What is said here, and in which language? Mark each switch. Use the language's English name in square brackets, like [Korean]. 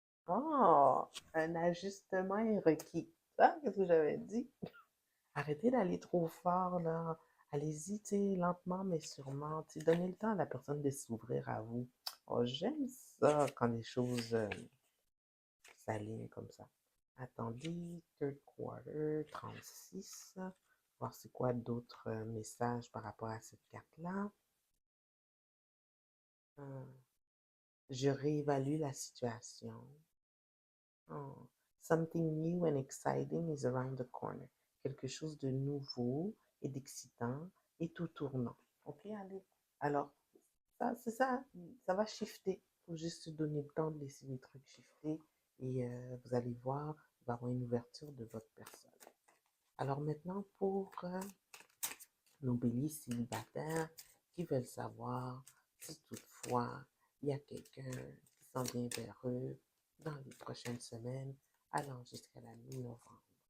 [French] Oh, un ajustement est requis. Ah, qu'est-ce que j'avais dit? Arrêtez d'aller trop fort, là. Allez-y, tu sais, lentement mais sûrement. Tu sais, donnez le temps à la personne de s'ouvrir à vous. Oh, j'aime ça quand les choses s'alignent comme ça. Attendez, [English] third quarter, [French] 36. Voir c'est quoi d'autres messages par rapport à cette carte-là. Je réévalue la situation. [English] Oh, something new and exciting is around the corner. [French] Quelque chose de nouveau et d'excitant et tout tournant. Ok, allez. Alors, ça, c'est ça. Ça va shifter. Il faut juste se donner le temps de laisser les trucs shifter et vous allez voir, il va y avoir une ouverture de votre personne. Alors maintenant, pour nos béliers célibataires qui veulent savoir si toutefois il y a quelqu'un qui s'en vient vers eux dans les prochaines semaines, allant jusqu'à la mi-novembre.